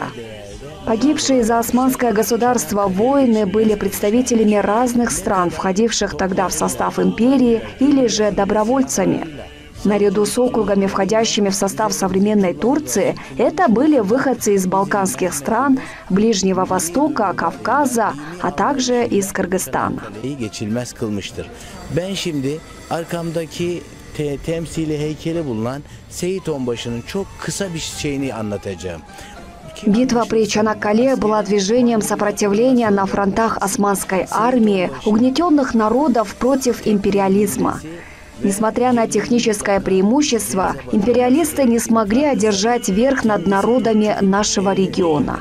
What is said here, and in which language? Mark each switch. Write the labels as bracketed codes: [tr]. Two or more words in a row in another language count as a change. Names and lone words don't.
[ru] Погибшие за османское государство воины были представителями разных стран, входивших тогда в состав империи, или же добровольцами. Наряду с округами, входящими в состав современной Турции, это были выходцы из балканских стран, Ближнего Востока, Кавказа, а также из Кыргызстана. [tr] Ben şimdi arkamdaki temsili heykeli bulunan Seyit Onbaşı'nın çok kısa bir şeyini anlatacağım. [ru] Битва при Чанаккале была движением сопротивления на фронтах османской армии, угнетенных народов против империализма. Несмотря на техническое преимущество, империалисты не смогли одержать верх над народами нашего региона.